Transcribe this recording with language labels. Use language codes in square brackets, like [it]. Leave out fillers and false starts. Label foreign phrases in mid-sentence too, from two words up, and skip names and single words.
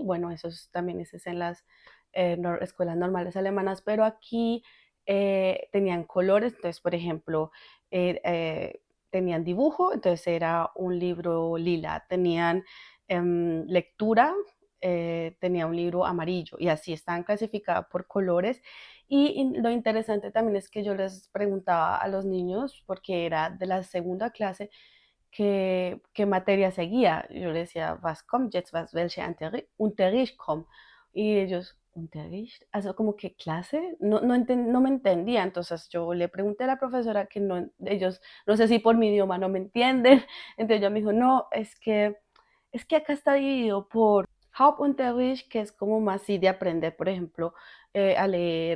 [es] Bueno, también es en las escuelas normales alemanas, pero aquí tenían colores, entonces, por ejemplo, tenían dibujo, entonces era un libro lila, tenían lectura, tenía un libro amarillo y así están clasificadas por colores. Y lo interesante también es que yo les preguntaba a los niños, porque era de la segunda clase, qué materia seguía. Yo le decía, [de] was kommt jetzt, welche Unterricht kommt. [es] Y ellos, Unterricht, also como que clase, no me entendía. Entonces yo le pregunté a la profesora que no, ellos, no sé si por mi idioma no me entienden. Entonces ella me dijo, no, es que acá está dividido por Hauptunterricht, que es como más así de aprender, por ejemplo, a leer